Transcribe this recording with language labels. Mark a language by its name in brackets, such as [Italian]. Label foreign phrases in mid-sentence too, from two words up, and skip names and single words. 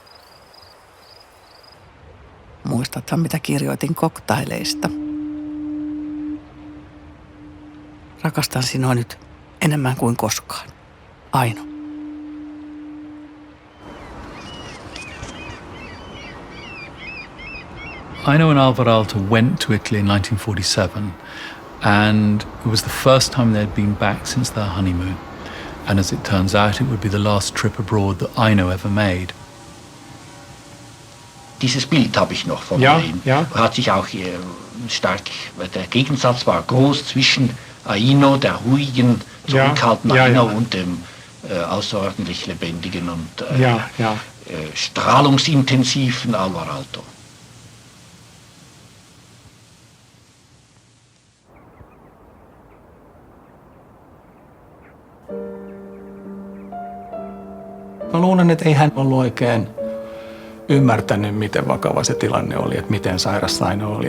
[Finnish] Muistathan, mitä kirjoitin koktaileista. Rakastan sinua nyt enemmän kuin koskaan. Aino. [English] Aino and Alvar Aalto went to Italy in 1947, and it was the first time they'd been back since their honeymoon. And as it turns out, it would be the last trip abroad that Aino ever made. [German] Dieses Bild habe ich noch von ihm. Ja. Hat sich auch stark, der Gegensatz war groß zwischen Aino, der ruhigen, zurückhaltenden Aino und dem außerordentlich lebendigen und strahlungsintensiven Alvar Aalto. [Finnish] Mä luulen, että ei hän ollut oikein ymmärtänyt, miten vakava se tilanne oli, että miten sairas Aino oli.